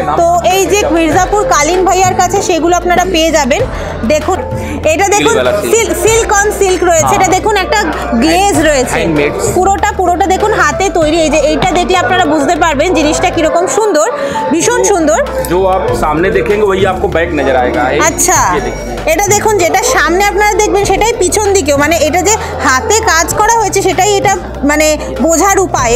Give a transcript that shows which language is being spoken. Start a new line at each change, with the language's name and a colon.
Bangla: তো এই যে মির্জাপুর কালীন ভাইয়ার কাছে সেগুলো আপনারা পেয়ে যাবেন। দেখুন এটা দেখুন সিল্ক অন সিল্ক রয়েছে, এটা দেখুন একটা গ্লেজ রয়েছে, পুরোটা দেখুন হাতে তৈরি। এই যে এইটা দেখলে আপনারা বুঝতে পারবেন জিনিসটা কিরকম সুন্দর, ভীষণ সুন্দর।
Hindi: जो आप सामने देखेंगे वही आपको बैक नजर आएगा।
Bangla: আচ্ছা, এটা দেখুন যেটা সামনে আপনারা দেখবেন সেটাই পিছন দিকেও, মানে এটা যে হাতে কাজ করা হয়েছে সেটাই এটা মানে বোঝার উপায়।